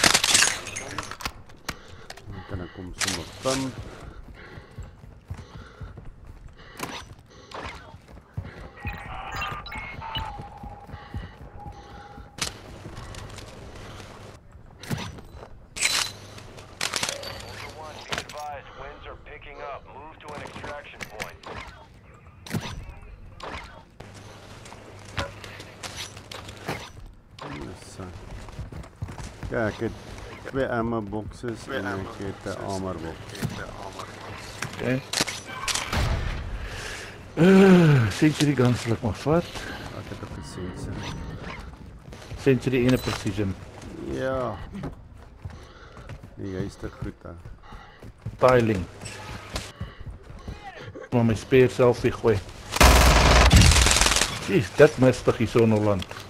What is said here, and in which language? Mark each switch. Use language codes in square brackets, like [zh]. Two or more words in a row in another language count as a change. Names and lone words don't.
[af] Dan kan ek kom sommer pump. [en] Ultra One, be advised, winds are picking up. Move to an extraction point. So. [af] Ja, ek het 2 [en] ammo boxes [af] en ek het 'n [en] armor box. Okay. Century guns [af] sal ek maar vat. Ek het ook gesien se. Century en 'n precision. Ja. Die juiste goed daar. Tiling. Maar my speer self weer gooi. Jeez, dit mistig hier so in Holland.